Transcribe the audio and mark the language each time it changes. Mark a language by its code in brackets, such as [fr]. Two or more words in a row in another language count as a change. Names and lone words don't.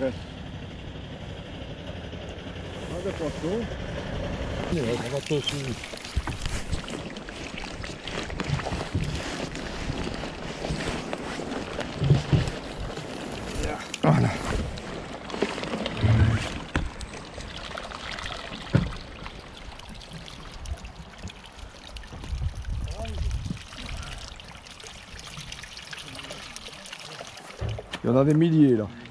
[nl] Ah, dat was zo. Nee, dat was zo. [fr] Voilà. Il y en a des milliers là.